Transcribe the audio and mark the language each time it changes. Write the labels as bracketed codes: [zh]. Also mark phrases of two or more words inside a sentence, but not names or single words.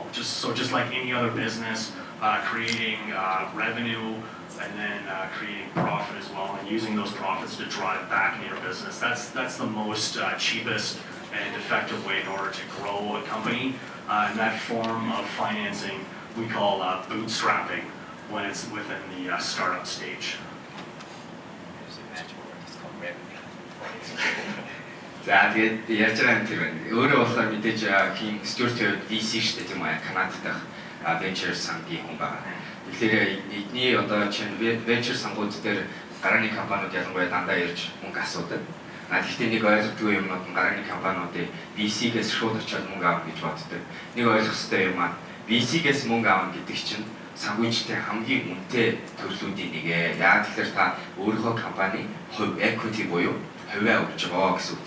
[en] Just like any other business, creating revenue and then creating profit as well, and using those profits to drive back into your business. That's the most cheapest and effective way in order to grow a company. And that form of financing we call bootstrapping when it's within the startup stage. [mn] За тэгээд ярьж байгаа юм тэр байна. Өөрөө болохоор мэдээж хин Stuart VC шүү дээ тийм үү? Канадад дах [en] venture fund- [mn] ийн хүн байгаа. Тэгэхээр эдний одоо чинь [en] venture fund- [mn] ууд дээр гарааны компаниуд ялангуяа дандаа ирж мөнгө асуудаг. Гэхдээ нэг ойлгодгүй юм нь гарааны компаниудын VC-гээс шууд очиад мөнгө авах гэж боддог. Нэг ойлгох хэрэгтэй юм аа. VC-гээс мөнгө авах гэдэг чинь санхүүжилтийн хамгийн үнэтэй төрлүүдийн нэг ээ. Яагаад тэгэхээр та өөрийнхөө компани хувь equity буюу хувиа өгч байгаа гэсэн үг.